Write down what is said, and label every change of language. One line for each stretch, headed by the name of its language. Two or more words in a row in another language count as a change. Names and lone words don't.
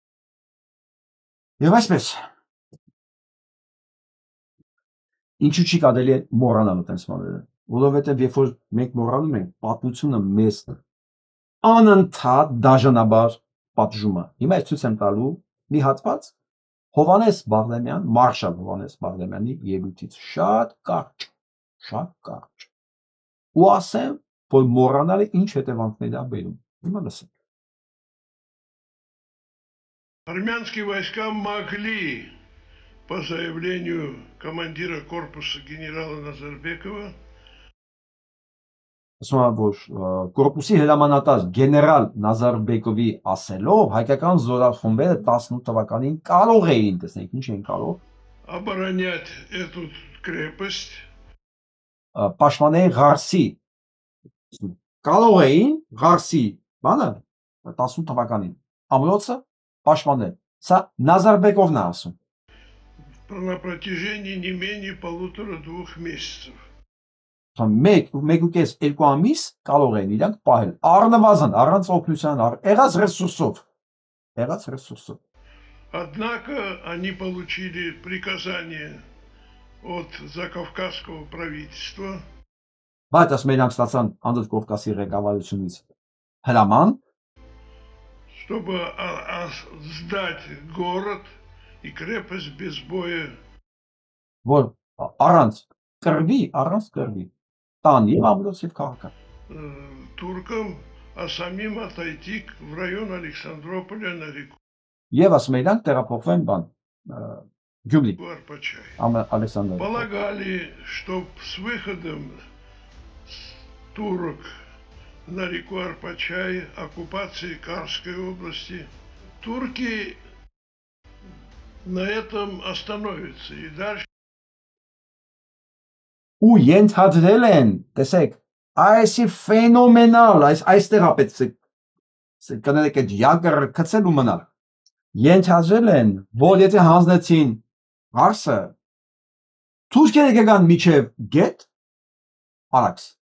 Armenian: Եվ այսպես, ինչու չի կարելի մոռանալ այդպես բաները, որովհետև երբ որ մենք մոռանում ենք, պատմությունը մեզ անընդհատ դաժանաբար պատժում է։ Հիմա ես ցույց եմ տալու մի հատված Հովհաննես Բաղրամյան, մարշալ Հովհաննես Բաղրամյանի ելույթից շատ կարճ։ Ու ասեմ, որ մոռանալը ինչ հետևանքներ է բերում։ Հիմա լսենք։
Russian: Армянские войска могли, по заявлению командира корпуса генерала Назарбекова,
Armenian: Կորպուսի հրամանատար գեներալ Նազարբեկովի ասելով, հայկական զորախմբերը 18 թվականին կարող էին, տեսնենք ինչ էին կարող,
Russian: оборонять эту крепость,
Armenian: պաշտպանել Ղարսի, կարող էին Ղարսի, բանը 18 թվականին, ամրոցը պաշտպանել, սա Նազարբեկովն է ասում,
Russian: на протяжении не менее 1,5-2 месяцев.
Armenian: Մեկ ու կես երկու ամիս կարող են իրանք պահել առնվազն առանց օգնության եղած ռեսուրսով։
Russian: Однако они получили приказание от Закавказского правительства,
Armenian: Բայց ասում իրանք ստացան Անդրկովկասի ղեկավարությունից հրաման,
Russian: чтобы сдать город и крепость без боя.
Armenian: որ առանց կռվի տան եւ ամրոց եւ քաղաքը
Russian: туркам, а самим отойти в район Александрополя на реку
Armenian: եւ ասում իրանք տեղափոխվեն բան Գյումրի
Russian: Арпачай. Александр Полагали, что с выходом турок на реку Арпачай, оккупации Карской области, турки на этом остановятся и дальше.
Armenian: ու ենթադրել են, տեսեք, այսի ֆենոմենալ, այստեղ ապետք կներեք այդ յակը կցել ու մնալ։ Ենթադրել են, որ եթե հանձնեցին Ղարսը, թուրքերը կգան միջև գետ, Արաքս։